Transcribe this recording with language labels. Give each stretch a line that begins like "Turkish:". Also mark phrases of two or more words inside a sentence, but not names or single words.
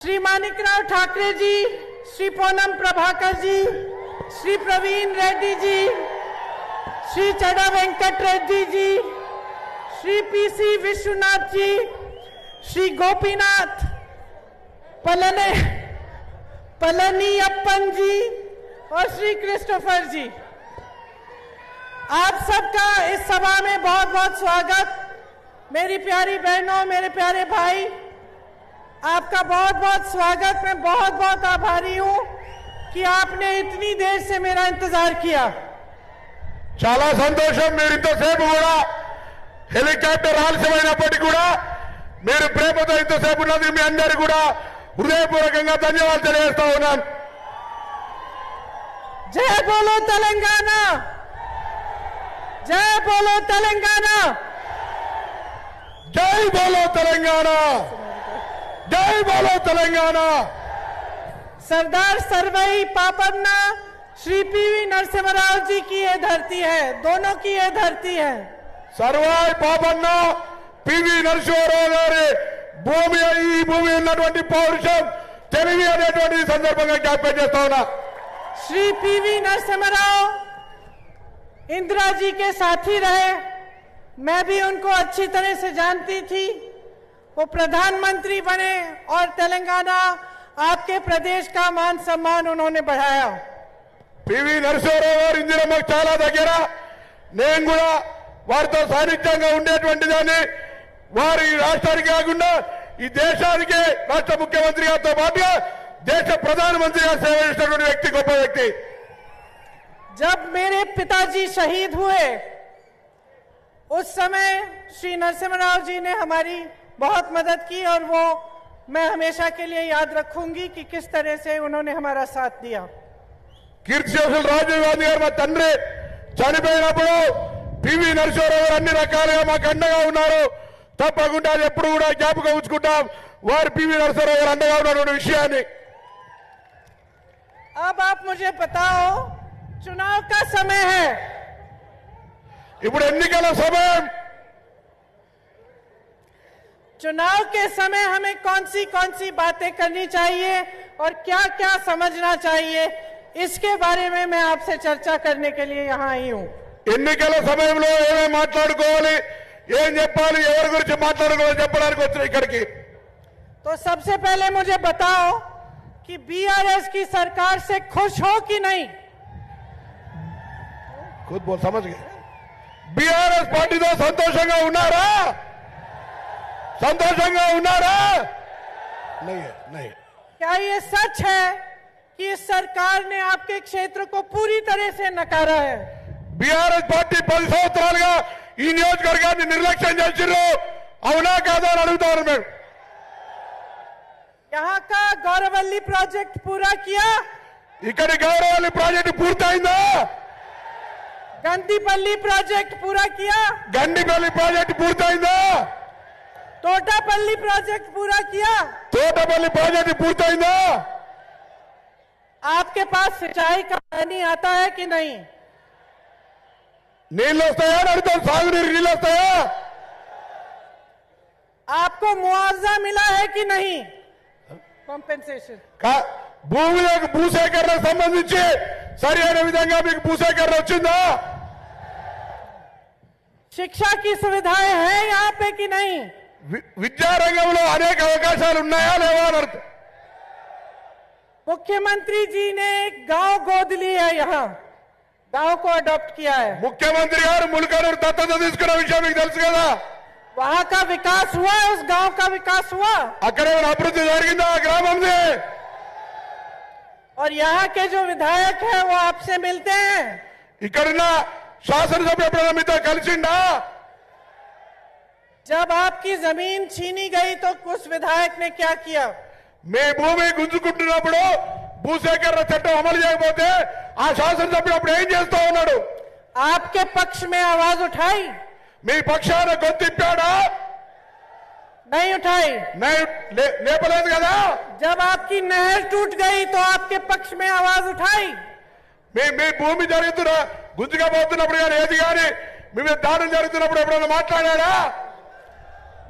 Hindi: श्री मानिकराव ठाकरे जी, श्री पूनम प्रभाकर जी, श्री प्रवीण रेड्डी जी, श्री चढ़ा वेंकट रेड्डी जी, श्री पीसी विश्वनाथ जी, श्री गोपीनाथ पलनीयप्पन जी और श्री क्रिस्टोफर जी, आप सबका इस सभा में बहुत बहुत स्वागत। मेरी प्यारी बहनों, मेरे प्यारे भाई, आपका बहुत बहुत स्वागत। मैं बहुत बहुत आभारी हूं कि आपने इतनी देर से मेरा इंतजार किया।
Telugu: చాలా సంతోషం। మీరు ఇంతసేపు కూడా హెలికాప్టర్ ఆలస్యమైనప్పటికీ కూడా మీరు ప్రేమతో ఇంతసేపు ఉన్నందుకు మీ అందరికీ కూడా హృదయపూర్వకంగా ధన్యవాదాలు తెలియజేస్తా ఉన్నాను।
Hindi: जय बोलो तेलंगाना, जय बोलो तेलंगाना, जय बोलो तेलंगाना, जय बोलो तेलंगाना। सरदार सर्वई पापन्ना, श्री पीवी नरसिम्हा जी की ये धरती है, दोनों की ये धरती है।
Telugu: సర్వాయి పాపన్న పివి నరసింహారావు గారి భూమి, ఈ భూమి ఉన్నటువంటి పౌరుషం తెలివి అనేటువంటి సందర్భంగా జ్ఞాపకం చేస్తా ఉన్నా।
Hindi: श्री पीवी नरसिम्हा इंदिरा जी के साथी रहे, मैं भी उनको अच्छी तरह से जानती थी। वो प्रधानमंत्री बने और तेलंगाना आपके प्रदेश का मान सम्मान उन्होंने बढ़ाया।
Telugu: పివి నరసింహారావు గారు ఇందిరమ్మకు చాలా దగ్గర, నేను కూడా వారితో సాన్నిధ్యంగా ఉండేటువంటి దాన్ని, వారు ఈ రాష్ట్రానికి కాకుండా ఈ దేశానికి రాష్ట్ర ముఖ్యమంత్రి గారితో పాటుగా
Hindi: देश प्रधानमंत्री का सेवा
Telugu: చేసినటువంటి వ్యక్తి, గొప్ప వ్యక్తి।
Hindi: जब मेरे पिताजी शहीद हुए उस समय श्री नरसिम्हा राव जी ने हमारी बहुत मदद की और वो मैं हमेशा के लिए याद रखूंगी कि किस तरह से उन्होंने हमारा साथ दिया।
Telugu: కీర్తిశేషులు రాజీవ్ గాంధీ గారు మా తండ్రి చనిపోయినప్పుడు పివి నరసింహారావు గారు అన్ని రకాలుగా మాకు అండగా ఉన్నారు। తప్పకుండా అది ఎప్పుడు కూడా జ్ఞాపకం ఉంచుకుంటాం, వారు పివి నరసింహారావు గారు అండగా ఉన్నటువంటి విషయాన్ని।
Hindi: अब आप मुझे बताओ, चुनाव का समय है,
Telugu: ఇప్పుడు ఎన్నికల సమయం।
Hindi: चुनाव के समय हमें कौन सी बातें करनी चाहिए और क्या क्या समझना चाहिए, इसके बारे में मैं आपसे चर्चा करने के लिए यहाँ आई हूँ।
Telugu: ఎన్నికల సమయంలో ఏమేమి మాట్లాడుకోవాలి, ఏం చెప్పాలి, ఎవరి గురించి మాట్లాడుకోవాలి చెప్పడానికి వచ్చిన ఇక్కడికి।
Hindi: तो सबसे पहले मुझे बताओ कि बीआरएस की सरकार से खुश हो कि नहीं? खुद बोल, समझ गए। बीआरएस
Telugu: పార్టీతో సంతోషంగా ఉన్నారా? సంతోషంగా ఉన్నారా?
Hindi: नहीं है, नहीं। क्या ये सच है कि इस सरकार ने आपके क्षेत्र को पूरी तरह से नकारा है?
Telugu: बीआरएस పార్టీ 10 సంవత్సరాలుగా ఈ నియోజకవర్గాన్ని నిర్లక్ష్యం చేసిర్రు, అవునా కాదా అని అడుగుతారు మేము।
Hindi: यहाँ का गौरवल्ली प्रोजेक्ट पूरा किया?
Telugu: ఇక్కడి గౌరవల్లి ప్రాజెక్టు పూర్తయిందా?
Hindi: गंदीपल्ली प्रोजेक्ट पूरा किया?
Telugu: గండిపల్లి ప్రాజెక్టు పూర్తయిందా?
Hindi: तोटापल्ली प्रोजेक्ट पूरा किया?
Telugu: తోటపల్లి ప్రాజెక్టు పూర్తయిందా?
Hindi: आपके पास सिंचाई का पानी आता है कि नहीं?
Telugu: నీళ్ళు వస్తాయా అని అడుగుతాం, సాగునీరు నీళ్ళు వస్తాయా?
Hindi: आपको मुआवजा मिला है कि नहीं? कॉम्पेंसेशन
Telugu: భూమిలోకి భూసేకరణకు సంబంధించి సరి అయిన విధంగా మీకు భూసేకరణ వచ్చిందా?
Hindi: शिक्षा की सुविधाएं हैं यहाँ पे कि नहीं?
Telugu: విద్యారంగంలో అనేక అవకాశాలు ఉన్నాయా లేవా అని అర్థం।
Hindi: मुख्यमंत्री जी ने एक गांव गोद ली है, यहाँ गांव को अडॉप्ट किया है।
Telugu: ముఖ్యమంత్రి గారు ములకనూరు దత్తత తీసుకున్న విషయం మీకు తెలుసు కదా।
Hindi: वहाँ का विकास हुआ, उस गांव का विकास हुआ,
Telugu: అక్కడ ఏమైనా అభివృద్ధి జరిగిందా ఆ గ్రామంలో?
Hindi: और यहाँ के जो विधायक हैं वो आपसे मिलते हैं?
Telugu: ఇక్కడున్న శాసనసభ్యులు ఎప్పుడైనా మీతో కలిసిండా?
Hindi: जब आपकी जमीन छीनी गई तो उस विधायक ने क्या किया?
Telugu: మీ భూమి గుంజుకుంటున్నప్పుడు భూసేకరణ చట్టం అమలు చేయకపోతే ఆ శాసనసభ్యుడు అప్పుడు ఏం చేస్తా ఉన్నాడు?
Hindi: आपके पक्ष में आवाज उठाई?
Telugu: మీ పక్షాన గొంతిప్పాడా?
Hindi: नहीं उठाई।
Telugu: లేపలేదు కదా।
Hindi: जब आपकी नहर टूट गई तो आपके पक्ष में आवाज उठाई?
Telugu: మీ భూమి జరుగుతున్న గుంజుగా పోతున్నప్పుడు కానీ ఏది కానీ మీ మీద దాడులు జరుగుతున్నప్పుడు ఎప్పుడైనా మాట్లాడారా?